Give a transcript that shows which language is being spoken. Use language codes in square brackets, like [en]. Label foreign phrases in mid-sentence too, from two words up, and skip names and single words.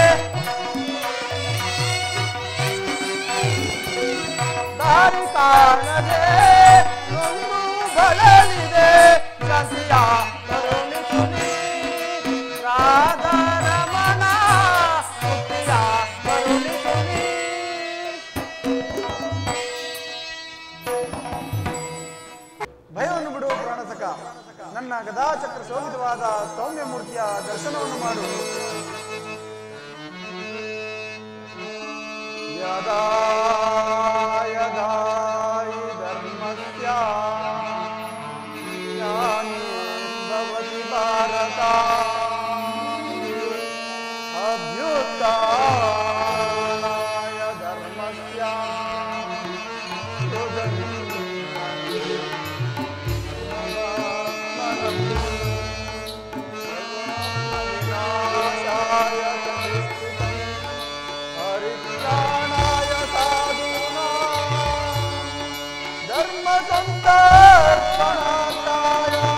[kn] ದಾರಿ ಕಾಣದೆ ನೊಂದು ಬಳಲಿದೆ ಶಾಂತಿಯ ಕರುಣಿಸುನಿ ರಾಧಾರಮಣ ಮುಕ್ತಿಯ ಕರುಣಿಸುನಿ. ಭಯವನ್ನು ಬಿಡುವ ಪ್ರಾಣಸಕ, ನನ್ನ ಗದಾಚಕ್ರ ಶೋಭಿತವಾದ ಸೌಮ್ಯ ಮೂರ್ತಿಯ ದರ್ಶನವನ್ನು ಮಾಡು. [sa] ಯದಾ ಯದಾ ಹಿ ಧರ್ಮಸ್ಯ ಗ್ಲಾನಿರ್ಭವತಿ ಭಾರತ ಅಭ್ಯುತ್ಥಾನಾಯ ಧರ್ಮಸ್ಯ हरित्राणाय साधूनां धर्मसंस्थापनार्थाय